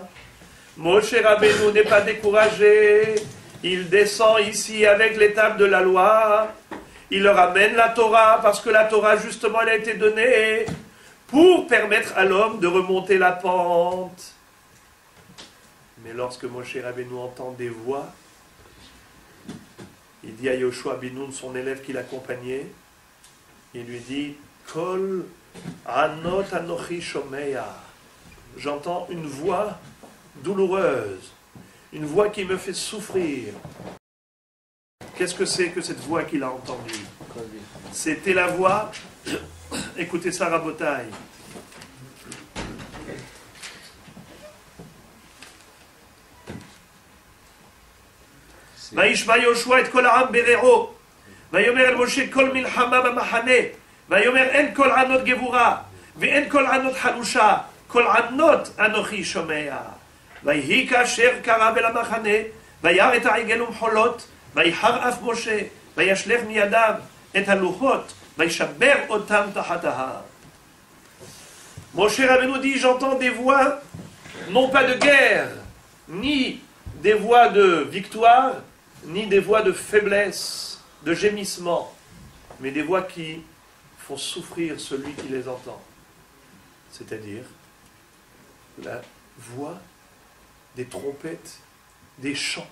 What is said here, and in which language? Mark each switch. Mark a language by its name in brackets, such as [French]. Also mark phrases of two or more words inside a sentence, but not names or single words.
[French] Moshe Rabbeinu n'est pas découragé, il descend ici avec l'étape de la loi, il leur amène la Torah, parce que la Torah justement elle a été donnée pour permettre à l'homme de remonter la pente. Mais lorsque Moshe Rabbeinu entend des voix, il dit à Yoshua ben Nun, son élève qui l'accompagnait, il lui dit [Hebrew] קול ענות אנכי שומע. [French] J'entends une voix douloureuse, une voix qui me fait souffrir. Qu'est-ce que c'est que cette voix qu'il a entendue? C'était la voix, écoutez ça, Rabotai. [Hebrew] וישמע יהושע את כל העם ברעו, ויאמר אל משה כל מלחמה במחנה, ויאמר אין כל ענות גבורה, ואין כל ענות חלושה, כל ענות אנוכי שומע. ויהי כאשר קרב אל המחנה, וירא את העגל ומחולות, ויחר אף משה, וישלך מידיו את הלוחות, וישבר אותם תחת ההר. [French] Moshe Rabbeinu dit, j'entends des voix, non pas de guerre, ni des voix de victoire, ni des voix de faiblesse, de gémissement, mais des voix qui font souffrir celui qui les entend. C'est-à-dire la voix des trompettes, des chants.